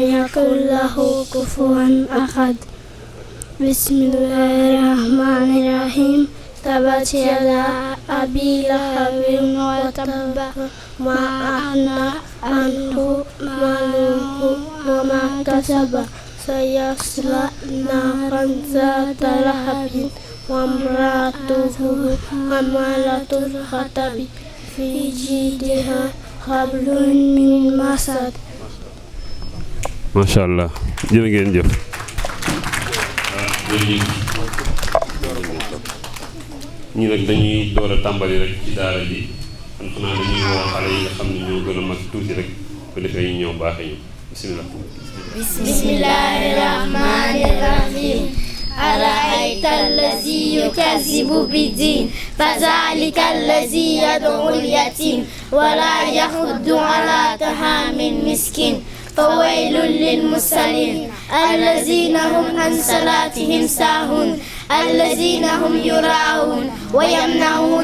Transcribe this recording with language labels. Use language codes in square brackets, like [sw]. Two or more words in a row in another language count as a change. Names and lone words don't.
[ar] يكن له كفوا أحد بسم الله الرحمن الرحيم تبت يدا أبي لهب وتب ما أغنى عنه ماله وما كسب سيصلى نارا ذات لهب وامرأته حمالة الحطب في جيدها حبل من مسد. ما شاء الله [wo] jërë ngeen jëf. ñu nag dañuy door a tàmbali rek ci daara ji kon xanaa dañuy woo xale yi nga xam ne ñoo gën a mag tuuti rek ko defee ñu ñëw baaxee ñu bismillah. [ar] بسم الله الرحمن الرحيم. أرأيت الذي يكذب بالدين فذلك الذي يدعو اليتيم ولا يحض على طعام المسكين فويل للمصلين الذين هم عن صلاتهم ساهون الذين هم يراءون ويمنعون